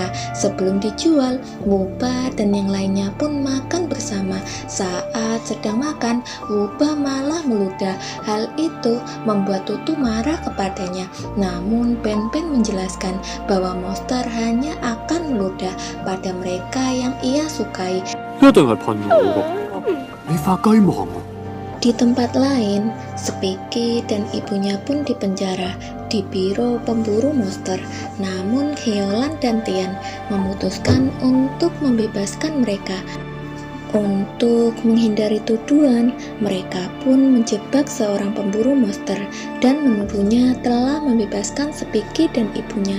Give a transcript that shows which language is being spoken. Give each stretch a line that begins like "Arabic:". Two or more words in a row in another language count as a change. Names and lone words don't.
Indonesian: Sebelum dijual, Wuba dan yang lainnya pun makan bersama. Saat sedang makan, Wuba malah meludah. Hal itu membuat Tutu marah kepadanya. Namun Ben-Ben menjelaskan bahwa monster hanya akan meludah pada mereka yang ia sukai.
Cantonese: 一定係噴我㗎，你發雞毛啊！
Indonesian: Di tempat lain, Spike dan ibunya pun dipenjara di biro pemburu monster. Namun Hyolan dan Tian memutuskan untuk membebaskan mereka. Untuk menghindari tuduhan, mereka pun menjebak seorang pemburu monster dan menuduhnya telah membebaskan Spike dan ibunya.